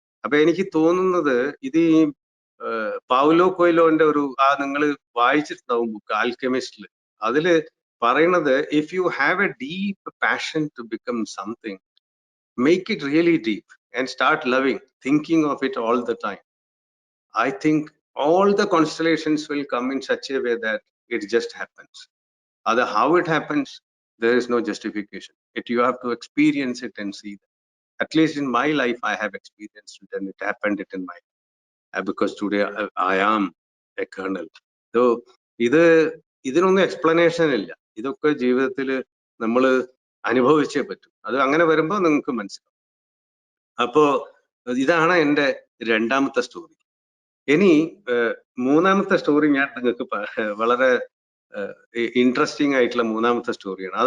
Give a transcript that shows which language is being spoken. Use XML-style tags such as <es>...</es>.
<ml>അപ്പൊ എനിക്ക് തോന്നുന്നത് ഇത് ഈ പൗലോ കൊയ്ലോന്റെ ഒരു നിങ്ങൾ വായിച്ചിട്ടുണ്ടാവും ബുക്ക് ആൽക്കെമിസ്റ്റില്. അതില് പറയണത്,</ml> <en>If you have a deep passion to become something, make it really deep and start loving, thinking of it all the time. I think all the constellations will come in such a way that it just happens. Other how it happens, there is no justification. You have to experience it and see that. At least in my life, I have experienced it, and it happened in my life. Because today I am a colonel.</en> <ml>So ഇതിനൊന്നും explanation ഇല്ല. ഇതൊക്കെ ജീവിതത്തിൽ നമ്മൾ അനുഭവിച്ചേ പറ്റൂ. അത് അങ്ങനെ വരുമ്പോൾ നിങ്ങൾക്ക് മനസ്സിലാവും. അപ്പോ ഇതാണ് എൻ്റെ രണ്ടാമത്തെ സ്റ്റോറി. ഇനി മൂന്നാമത്തെ സ്റ്റോറി ഞാൻ നിങ്ങൾക്ക് വളരെ ഇൻട്രസ്റ്റിംഗ് ആയിട്ടുള്ള മൂന്നാമത്തെ സ്റ്റോറിയാണ്.</ml>